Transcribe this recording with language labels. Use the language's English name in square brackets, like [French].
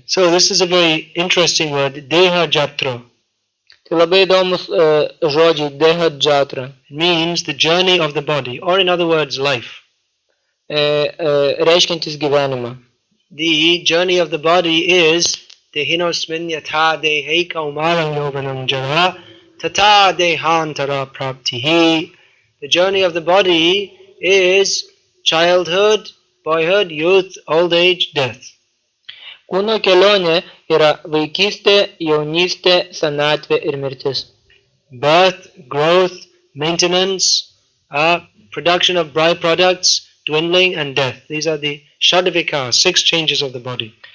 [English] So this is a very interesting word, deha jatra. [Lithuanian] Tai labai įdomus žodžiai, deha jatra. [English] It means the journey of the body, or in other words, life. [Lithuanian] Reiškiantis gyvenimą. [English] The journey of the body is [Sanskrit] dehinosmin yatha dehe kaumaram yovanam jara tata dehantara praptihi. [English] The journey of the body is childhood, boyhood, youth, old age, death. [Lithuanian] Kūno kelionė yra vaikystė, jaunystė, senatvė ir mirtis. [English] Birth, growth, maintenance, production of byproducts, dwindling, and death. These are the Shadavikars, 6 changes of the body.